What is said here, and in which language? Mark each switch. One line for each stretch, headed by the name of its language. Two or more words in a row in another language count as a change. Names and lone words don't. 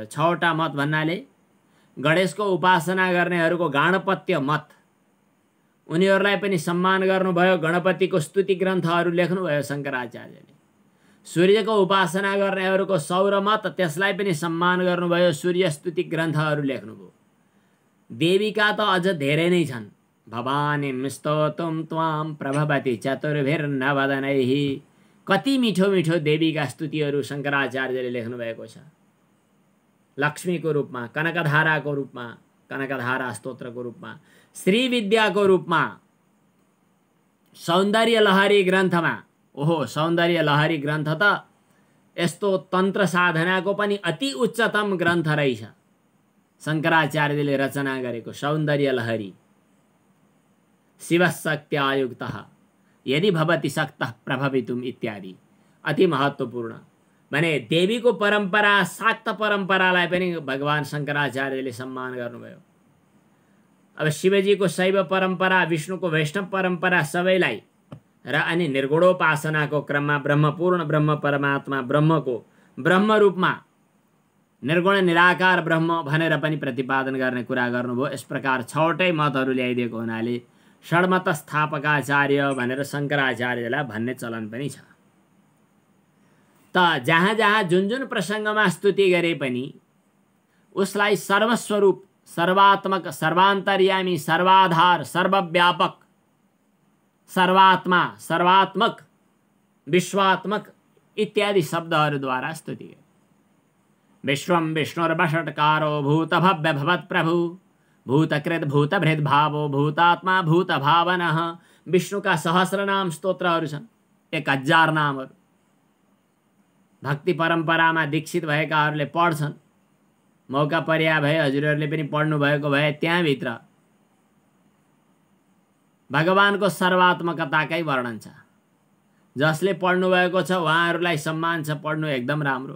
Nepali: 6वटा मत भन्नाले गणेशको उपासना गर्नेहरूको गणपत्य मत, उनीहरूलाई पनि सम्मान गर्नुभयो। गणपतिको स्तुति ग्रन्थहरू लेख्नुभयो शङ्कराचार्यले। सूर्यको उपासना गर्नेहरूको सौर मत, त्यसलाई पनि सम्मान गर्नुभयो। सूर्य स्तुति ग्रन्थहरू लेख्नुभयो। देवीका त अझ धेरै नै छन्।
Sanskrit: भवानीं स्तोतुं त्वां प्रभवति चतुर्भिर्नवदनैः।
Nepali: कति मिठो मिठो देवीका स्तुतिहरू शङ्कराचार्यले लेख्नुभएको छ। लक्ष्मीको रूपमा, कनकधाराको रूपमा, कनकधारा स्तोत्रको रूपमा, श्रीविद्याको रूपमा, सौन्दर्य लहरी ग्रन्थमा। ओहो, सौन्दर्य लहरी ग्रन्थ त यस्तो तन्त्र साधनाको पनि अति उच्चतम ग्रन्थ रहेछ। शङ्कराचार्यले रचना गरेको सौन्दर्य लहरी।
Sanskrit: शिवशक्त्यायुक्तः यदि भवति शक्तः प्रभवितुम्
Nepali: इत्यादि अति महत्त्वपूर्ण। भने देवीको परम्परा, शाक्त परम्परालाई पनि भगवान शङ्कराचार्यले सम्मान गर्नुभयो। अब शिवजीको शैव परम्परा, विष्णुको वैष्णव परम्परा सबैलाई र अनि निर्गुणोपासनाको क्रममा ब्रह्मपूर्ण ब्रह्म परमात्मा ब्रह्मको ब्रह्म रूपमा निर्गुण निराकार ब्रह्म भनेर पनि प्रतिपादन गर्ने कुरा गर्नुभयो। यस प्रकार 6वटै मतहरू ल्याइदिएको हुनाले षड्मत स्थापकाचार्य भनेर शङ्कराचार्यलाई भन्ने चलन पनि छ। त जहाँ जहाँ जुन जुन प्रसङ्गमा स्तुति गरे पनि उसलाई सर्वस्वरूप, सर्वात्मक, सर्वान्तर्यामी, सर्वाधार, सर्वव्यापक, सर्वात्मा, सर्वात्मक, विश्वात्मक इत्यादि शब्दहरूद्वारा स्तुति गरे।
Sanskrit: विश्वं विष्णुर्वषट्कारो भूतभव्य भवत्प्रभु भूतकृत भूतभृद् भावो भूतात्मा भूतभावनः।
Nepali: विष्णुका सहस्रनाम स्तोत्रहरू छन्, 1000 नामहरू। भक्ति परम्परामा दीक्षित भएकाहरूले पढ्छन्। मौका पर्या भए हजुरहरूले पनि पढ्नु भएको भए त्यहाँभित्र भगवानको सर्वात्मकताकै वर्णन छ। जसले पढ्नु भएको छ उहाँहरूलाई सम्मान छ, पढ्नु एकदम राम्रो।